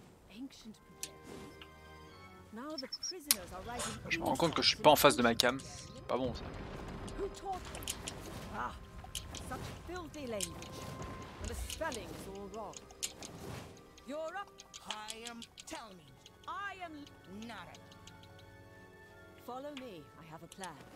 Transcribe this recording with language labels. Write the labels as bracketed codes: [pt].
[en] Ancient Now the prisoners are rising. [fr] Je me rends compte que je suis pas en face de ma cam. C'est pas bon ça. [en] Who taught them? Ah, such filthy language. And the spelling is all wrong. You're up. I am. Tell me. I am. Not it. Follow me. I have a plan.